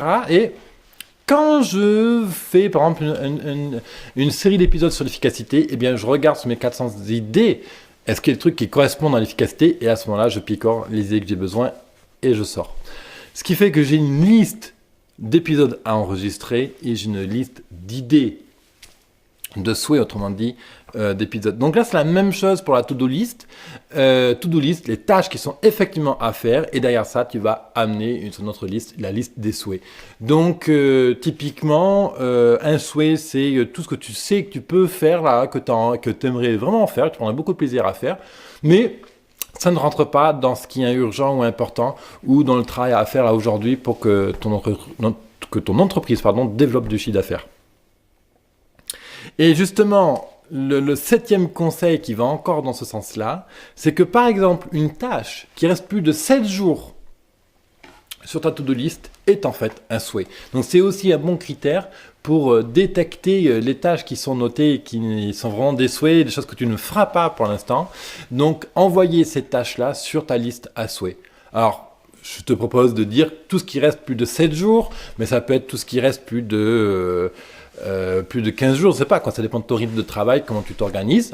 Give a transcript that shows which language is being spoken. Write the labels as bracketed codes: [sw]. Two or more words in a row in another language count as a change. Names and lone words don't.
[fr] Et quand je fais, par exemple, une série d'épisodes sur l'efficacité, eh bien, je regarde sur mes 400 idées, est-ce qu'il y a des trucs qui correspondent à l'efficacité? Et à ce moment-là, je picore les idées que j'ai besoin et je sors. Ce qui fait que j'ai une liste d'épisodes à enregistrer et j'ai une liste d'idées, de souhaits, autrement dit, d'épisodes. Donc là, c'est la même chose pour la [en] to-do list. To-do list, [fr] les tâches qui sont effectivement à faire. Et derrière ça, tu vas amener sur notre liste, la liste des souhaits. Donc, typiquement, un souhait, c'est tout ce que tu sais que tu peux faire, là, que tu aimerais vraiment faire, que tu prendrais beaucoup de plaisir à faire. Mais ça ne rentre pas dans ce qui est urgent ou important ou dans le travail à faire là aujourd'hui pour que ton entreprise développe du chiffre d'affaires. Et justement, le 7e conseil qui va encore dans ce sens-là, c'est que par exemple, une tâche qui reste plus de 7 jours sur ta [en] to-do list [fr] est en fait un souhait. Donc c'est aussi un bon critère pour détecter les tâches qui sont notées, qui sont vraiment des souhaits, des choses que tu ne feras pas pour l'instant. Donc envoyer ces tâches-là sur ta liste à souhait. Alors, je te propose de dire tout ce qui reste plus de 7 jours, mais ça peut être tout ce qui reste plus de 15 jours, je sais pas, ça dépend de ton rythme de travail, comment tu t'organises.